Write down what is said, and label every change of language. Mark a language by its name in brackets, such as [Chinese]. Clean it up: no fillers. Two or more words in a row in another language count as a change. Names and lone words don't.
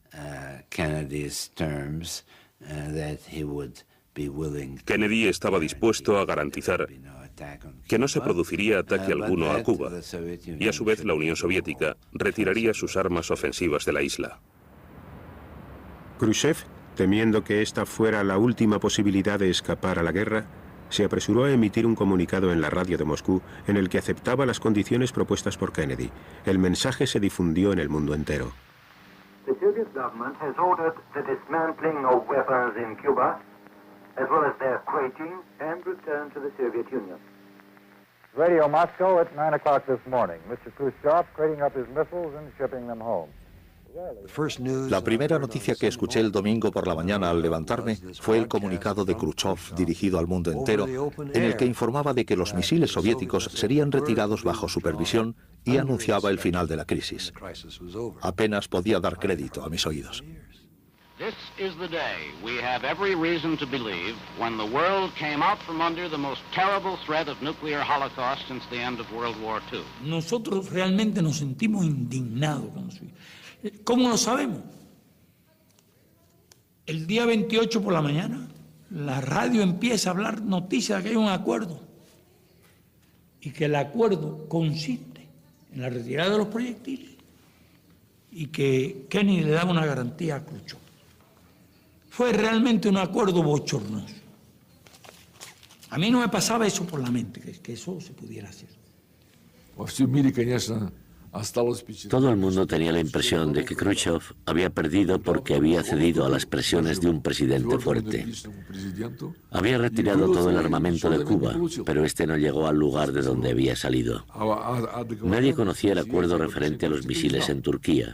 [Spanish] Kennedy estaba dispuesto a garantizar que no se produciría ataque alguno a Cuba y a su vez la Unión Soviética retiraría sus armas ofensivas de la isla. Khrushchev, temiendo que esta fuera la última posibilidad de escapar a la guerra, se apresuró a emitir un comunicado en la radio de Moscú en el que aceptaba las condiciones propuestas por Kennedy. El mensaje se difundió en el mundo entero. [English] The Soviet government has ordered the dismantling of weapons in Cuba, as well as their crating and return to the Soviet Union. Radio Moscow at 9 o'clock this morning. Mr. Khrushchev crating up his missiles and shipping them home. [Spanish] La primera noticia que escuché el domingo por la mañana al levantarme fue el comunicado de Khrushchev dirigido al mundo entero, en el que informaba de que los misiles soviéticos serían retirados bajo supervisión y anunciaba el final de la crisis. Apenas podía dar crédito a mis oídos. [English] This is the day we have every reason to believe when the world came out from under the most terrible threat of nuclear holocaust since the end of World War II. [Spanish] Nosotros realmente nos sentimos indignados con eso. ¿Cómo lo sabemos? El día 28 por la mañana, la radio empieza a hablar noticias de que hay un acuerdo y que el acuerdo consiste en la retirada de los proyectiles y que Kennedy le daba una garantía a Khrushchev. Fue realmente un acuerdo bochornoso. A mí no me pasaba eso por la mente, que eso se pudiera hacer. [Russian] Во всем мире, конечно, [Spanish] Todo el mundo tenía la impresión de que Khrushchev había perdido porque había cedido a las presiones de un presidente fuerte. Había retirado todo el armamento de Cuba, pero este no llegó al lugar de donde había salido. Nadie conocía el acuerdo referente a los misiles en Turquía.